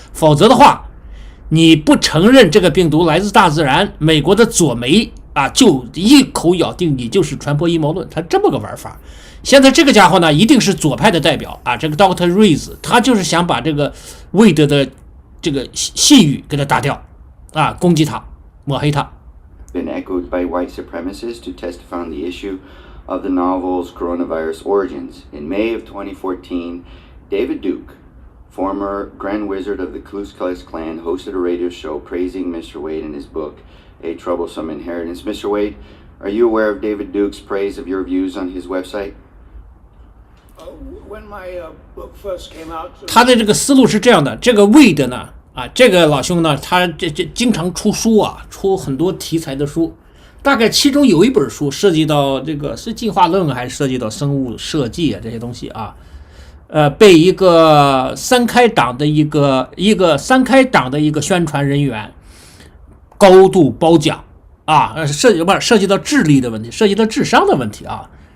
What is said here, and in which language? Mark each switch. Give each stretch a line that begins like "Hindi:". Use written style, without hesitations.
Chinese: 否则的话，你不承认这个病毒来自大自然，美国的左媒啊就一口咬定你就是传播阴谋论，他这么个玩法。现在这个家伙呢，一定是左派的代表啊，这个 Dr. Ruiz 他就是想把这个魏德的这个信誉给他打掉啊，攻击他，抹黑他。
English: Been echoed by white supremacists to testify on the issue of the novel's coronavirus origins. In May of 2014, David Duke, former Grand Wizard of the Ku Klux Klan, hosted a radio show praising Mr. Wade in his book, A Troublesome Inheritance. Mr. Wade, are you aware of David Duke's praise of your views on his website? When my book first came out,
Chinese: 他的这个思路是这样的，这个 Wade 呢，啊，这个老兄呢，他这经常出书啊，出很多题材的书，大概其中有一本书涉及到这个是进化论还是涉及到生物设计啊这些东西啊，被一个三开党的一个宣传人员高度褒奖啊，涉及到智力的问题，涉及到智商的问题啊。